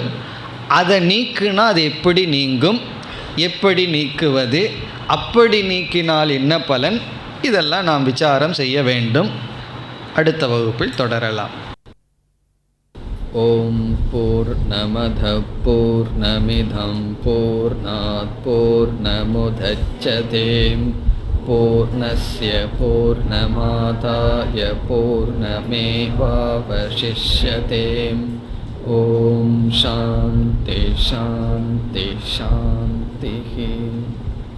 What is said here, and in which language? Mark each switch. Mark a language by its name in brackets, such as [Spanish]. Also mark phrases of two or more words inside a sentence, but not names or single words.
[Tamil] அதை நீக்குனா அது எப்படி நீங்கும், எப்படி நீக்குவது, அப்படி நீக்கினால் என்ன பலன், இதெல்லாம் நாம் விசாரம் செய்ய வேண்டும். அடுத்த வகுப்பில் தொடரலாம். [Sanskrit] ॐ पूर्णमद पूर्णमिदं पूर्णात् पूर्णमुदच्यते पूर्णस्य पूर्णमादाय पूर्णमेवावशिष्यते. ॐ शान्ति शान्ति शान्ति.